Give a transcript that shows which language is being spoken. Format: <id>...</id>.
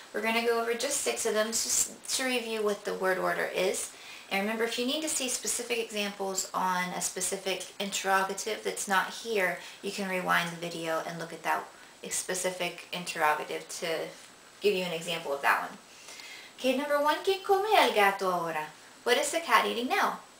<en>We're going to go over just 6 of them just to review what the word order is. And remember, if you need to see specific examples on a specific interrogative that's not here, you can rewind the video and look at that specific interrogative to give you an example of that one. Okay, number 1,</en> <es>¿Qué come el gato ahora?</es> <en>What is the cat eating now?</en>